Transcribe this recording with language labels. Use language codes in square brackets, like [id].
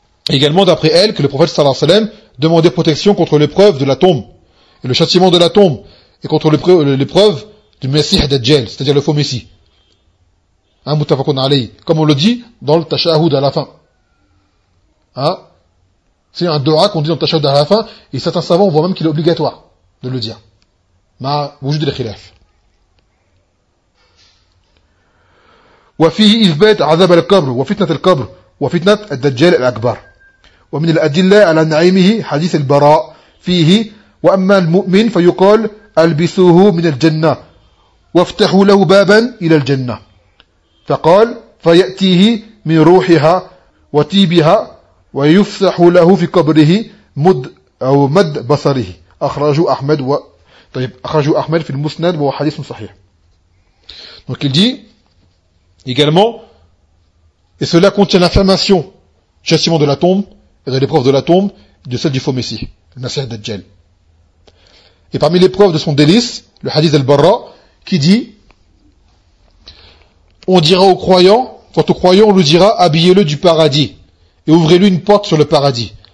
[fr] Également d'après elle, que le prophète [ar] sallallahu alayhi wa sallam [fr] demandait protection contre l'épreuve de la tombe, et le châtiment de la tombe, et contre l'épreuve du Messie Dajjal, c'est-à-dire le faux Messie. Hein, [ar] muttafaqun alayhi. [fr] Comme on le dit dans le tashahoud à la fin. Hein? C'est un dua qu'on dit dans le tashahoud à la fin, et certains savants voient même qu'il est obligatoire de le dire. [ar] Ma wujud al-khilaf. وفيه إثبات عذاب القبر وفتنة القبر وفتنة الدجال الأكبر ومن الأدلة على نعيمه حديث البراء فيه وأما المؤمن فيقال ألبسوه من الجنة وافتحوا له بابا إلى الجنة فقال فيأتيه من روحها وتيبها ويفسح له في قبره مد أو مد بصره أخرجه أحمد و... طيب أخرجه أحمد في المسند وهو حديث صحيح. [fr] Donc il dit également, et cela contient l'information du châtiment de la tombe, et de l'épreuve de la tombe, et de celle du faux messie, le Nasir Dajjal. Et parmi l'épreuve de son délice, le hadith al-Barra, qui dit, on dira aux croyants, quant aux croyants, on lui dira, habillez-le du paradis, et ouvrez-lui une porte sur le paradis.